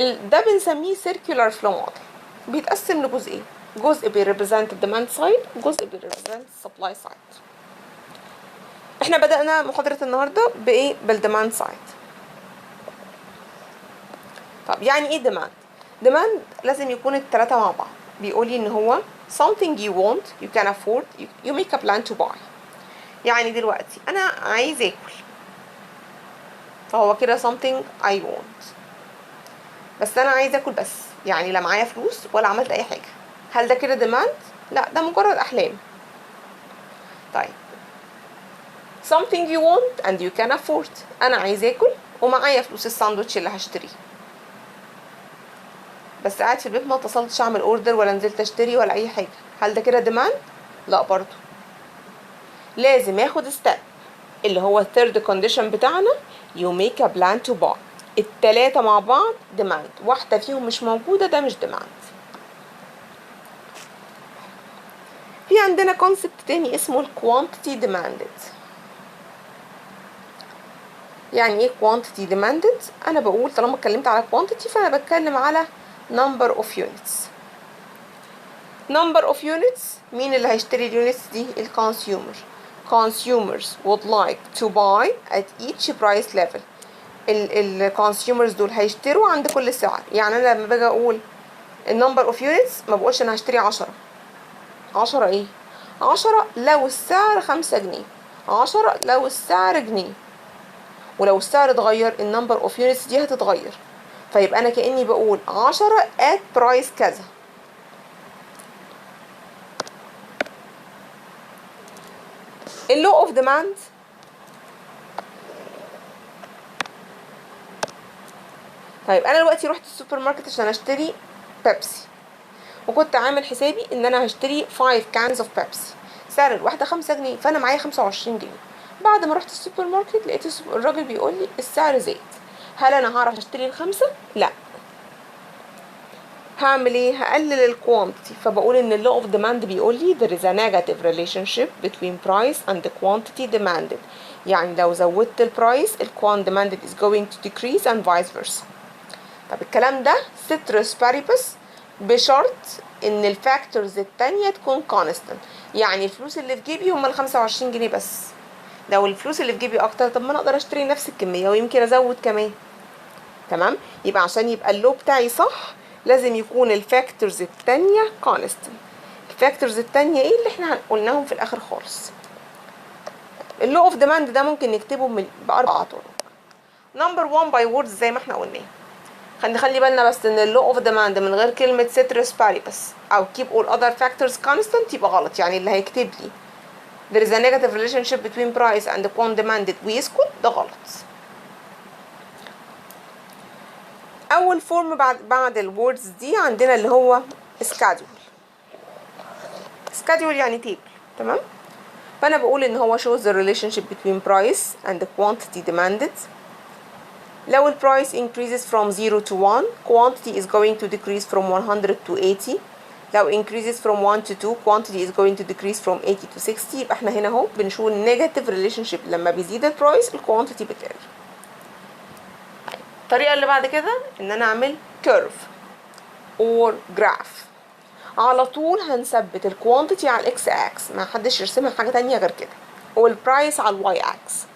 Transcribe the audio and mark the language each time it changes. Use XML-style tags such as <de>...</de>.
<ar>ده بنسميه</ar> <en>circular flow model.</en> <ar>بيتقسم لجزئين، جزء بيريبريزنت الديماند سايد وجزء بيريبريزنت السبلاي سايد. احنا بدأنا محاضرة النهاردة بايه؟ بالديماند سايد. طب يعني ايه ديماند؟ ديماند لازم يكون الثلاثة مع بعض. بيقولي ان هو</ar> <en>something you want, you can afford, you make a plan to buy.</en> <ar>يعني دلوقتي انا عايز اكل، فهو كده</ar> <en>something I want.</en> <ar>بس انا عايز اكل بس، يعني لا معايا فلوس ولا عملت اي حاجة. هل ده كده ديماند؟ لا، ده مجرد احلام. طيب</ar> <en>something you want and you can afford،</en> <ar>انا عايز اكل ومعايا فلوس الساندوتش اللي هشتريه، بس قاعد في البيت ما اتصلتش اعمل اوردر ولا نزلت اشتري ولا اي حاجه. هل ده كده ديماند؟ لا برضو. لازم اخد ستيب اللي هو الثيرد كونديشن بتاعنا،</ar> <en>you make a plan to buy.</en> <ar>التلاتة مع بعض ديماند، واحده فيهم مش موجوده ده مش ديماند. في عندنا كونسبت تاني اسمه الكوانتيتي ديماندد. يعني ايه كوانتيتي ديماندد؟ انا بقول طالما اتكلمت على كوانتيتي فانا بتكلم على</ar> <en>number of units. number of units،</en> <ar>مين اللي هيشتري اليونتس دي؟ الكونسيومر.</ar> <en>consumers would like to buy at each price level.</en> <ar>الكونسيومرز دول هيشتروا عند كل سعر. يعني انا لما باجي اقول النمبر اوف يونتس ما بقولش انا هشتري 10. 10 ايه؟ 10 لو السعر 5 جنيه، 10 لو السعر جنيه. ولو السعر اتغير النمبر اوف يونتس دي هتتغير، فيبقى انا كاني بقول 10</ar> <en>at price</en> <ar>كذا. اللو اوف ديماند طيب انا دلوقتي رحت السوبر ماركت عشان اشتري بيبسي، وكنت عامل حسابي ان انا هشتري 5 كانز اوف بيبسي، سعر الواحده 5 جنيه، فانا معايا 25 جنيه. بعد ما رحت السوبر ماركت لقيت الراجل بيقول لي السعر زاد. هل انا هعرف اشتري الخمسه؟ لا. هعمل ايه؟ هقلل الكوانتيتي. فبقول ان اللو اوف ديماند بيقول لي</ar> <en>there is a negative relationship between price and the quantity demanded.</en> <ar>يعني لو زودت البرايس الكوان</ar> <en>demanded is going to decrease and vice versa.</en> <ar>طب الكلام ده ceteris paribus بشرط ان الفاكتورز التانية تكون constant. يعني الفلوس اللي في جيبي هم ال25 جنيه بس. لو الفلوس اللي في جيبي اكتر، طب ما انا اقدر اشتري نفس الكمية ويمكن ازود كمان. تمام؟ يبقى عشان يبقى اللو بتاعي صح لازم يكون الفاكتورز التانية constant. الفاكتورز التانية ايه اللي احنا قلناهم في الاخر خالص؟ اللو اوف ديماند ده ممكن نكتبه باربع طرق. نمبر 1 باي ووردز زي ما احنا قلنا. هنخلي بالنا بس ان اللو اوف ديماند من غير كلمه ceteris paribus او</ar> <en>keep all other factors constant</en> <ar>يبقى غلط. يعني اللي هيكتب لي</ar> <en>there is a negative relationship between price and the quantity demanded</en> <ar>ويسكت ده غلط. اول فورم بعد الوردز دي عندنا اللي هو schedule. schedule يعني تيبل. تمام؟ فانا بقول ان هو</ar> <en>shows the relationship between price and the quantity demanded.</en> <ar>لو ال</ar> <en>price increases from 0 to 1 quantity is going to decrease from 100 to 80. لو increases from 1 to 2 quantity is going to decrease from 80 to 60.</en> <ar>يبقى احنا هنا اهو بنشوف</ar> <en>negative relationship.</en> <ar>لما بيزيد ال price ال quantity بتقل. الطريقة اللي بعد كده ان انا اعمل</ar> <en>curve or graph.</en> <ar>على طول هنثبت ال quantity على ال x axis، ما حدش يرسمها حاجة تانية غير كده، وال price على ال y axis.</ar>